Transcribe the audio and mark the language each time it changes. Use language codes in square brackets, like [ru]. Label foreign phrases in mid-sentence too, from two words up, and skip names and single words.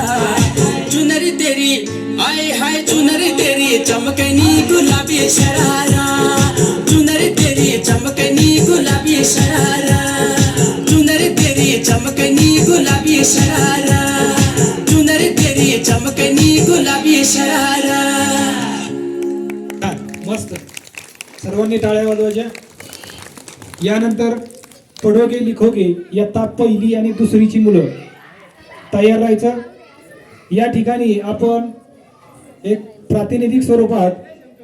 [hi] चुनरी तेरी आए हाय चुनरी तेरी चमकनी गुलाबी शरारा, चुनरी तेरी चमकनी गुलाबी शरारा, चुनरी तेरी चमकनी गुलाबी शरारा, चुनरी तेरी चमकनी गुलाबी शरारा। [mr] मस्त, सर्वांनी टाळ्या वाजवायच्या। यानंतर पढोगे लिखोगे इयत्ता 1ली आणि 2रीची मुलं तयार राहायचं। या ठिकाणी आपण एक प्रातिनिधिक स्वरूपात